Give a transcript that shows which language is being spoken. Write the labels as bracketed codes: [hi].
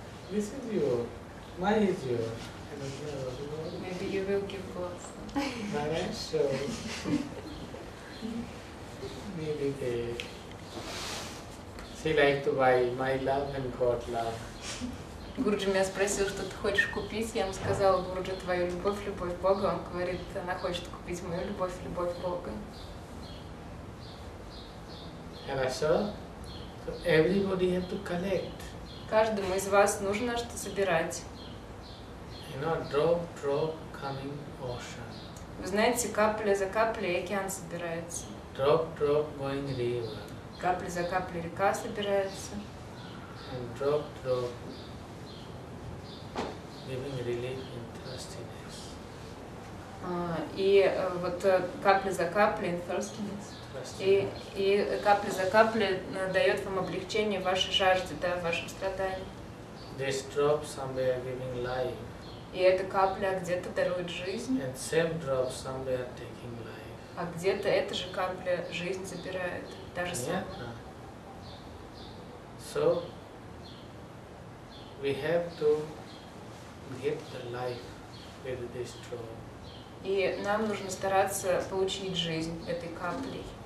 [en] This is your. Mine is your. I don't know. Maybe you will give gloves. [ru] Хорошо. [en] Maybe she like to buy my love and God love. [ru] Гуруджи меня спросил, что ты хочешь купить. Я ему сказала, Гуруджи, твою любовь Бога. Он говорит, она хочет купить мою любовь Бога. Хорошо? [en] So everybody have to collect. [ru] Каждому из вас нужно что собирать. [en] You know, drop coming ocean. [ru] Вы знаете, капля за каплей океан собирается. [en] Drop going river. [ru] Капля за каплей река собирается. [en] And drop giving relief in thirstiness. [ru] И вот капля за каплей, [en] in thirstiness. [ru] И капля за каплей дает вам облегчение в вашей жажде, да, в вашем страдании. [en] This drop somewhere giving life. [ru] И эта капля где-то дарует жизнь. [en] And same drop somewhere taking life. [ru] А где-то эта же капля жизнь забирает. Та же самая. [en] So we have to get the life with this drop. [ru] И нам нужно стараться получить жизнь этой каплей.